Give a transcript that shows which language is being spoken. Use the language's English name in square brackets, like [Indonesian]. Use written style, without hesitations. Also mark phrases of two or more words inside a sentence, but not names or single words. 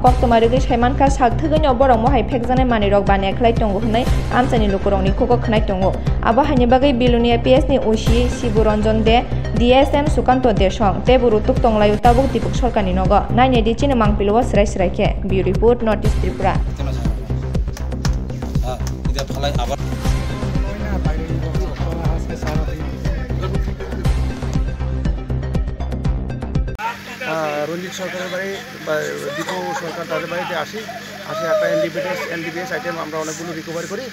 [Kok Borok] Kok Tomari Ri Saimanka Sakthugani Borok Mohai Phekjane Manirok Bane Khlai Tongo Hnai Amchani Lukurokni Khoko Khnai Tongo. Abo haini bagai biluni APS ni Ushi Siburanjan De DSM Sukanto Deshong Teburu Tuk Tonglayu Tabuk Deepak Sarkar ni Nogo. Naine di Chini Mangpilo Srai Srai Ke. Bureau Report Notice Tripura. [Bangla] রঞ্জিত সরকারের বাড়ি বা দীপু সরকার তাদের বাড়িতে আসি একটা এনডিপিএস আইটেম আমরা অনেকগুলো রিকভারি করি।